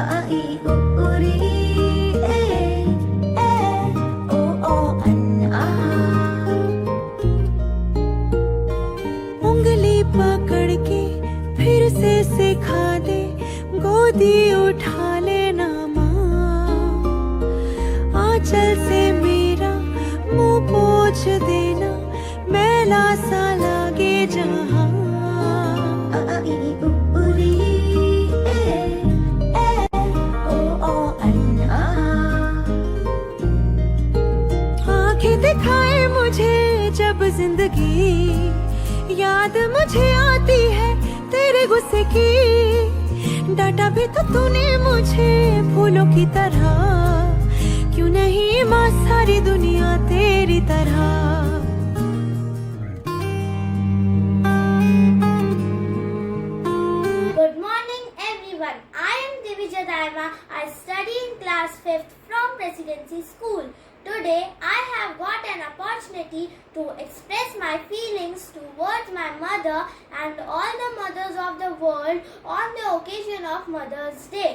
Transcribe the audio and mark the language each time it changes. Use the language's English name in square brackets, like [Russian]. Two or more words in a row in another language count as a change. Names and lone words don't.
[Hindi] ई उ री ए ओ अन आ। उंगली पकड़ के फिर से सिखा दे, गोदी उठा लेना माँ। आंचल से मेरा मुंह पोंछ देना, मैला सा लागे जहाँ। ई उ री ए ओ अन आ। आंखें दिखाए मुझे जब जिंदगी, याद मुझे आती है तेरे गुस्से की। डांटा भी तो तूने मुझे फूलों की तरह, क्यों नहीं माँ सारी दुनिया तेरी तरह। [English] Good morning everyone. I am Divija Daima. I study in class 5th from Presidency School. Today I have got an opportunity to express my feelings towards my mother and all the mothers of the world on the occasion of Mother's Day.